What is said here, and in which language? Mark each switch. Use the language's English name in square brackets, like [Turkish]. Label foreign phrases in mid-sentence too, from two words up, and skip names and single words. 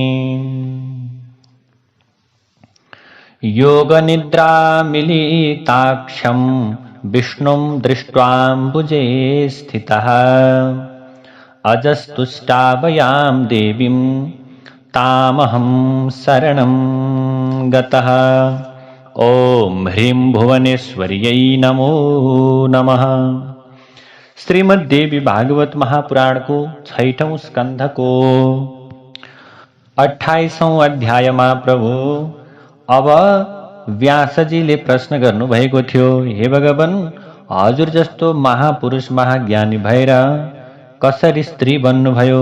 [Sanskrit] योगनिद्रामिलिताक्षं विष्णुं दृष्ट्वाम्बुजे स्थितः अजस्तुष्टाभयां देवीं तामहं शरणं गतः। ॐ ह्रीं भुवनेश्वर्यै नमो नमः। [Nepali] श्रीमद् देवी भागवत महापुराणको 6औं स्कन्धको 28औं अध्यायमा प्रभु अब व्यासजीले प्रश्न गर्नुभएको थियो, हे भगवान, हजुर जस्तो महापुरुष महाज्ञानी भएर कसरी स्त्री बन्नुभयो?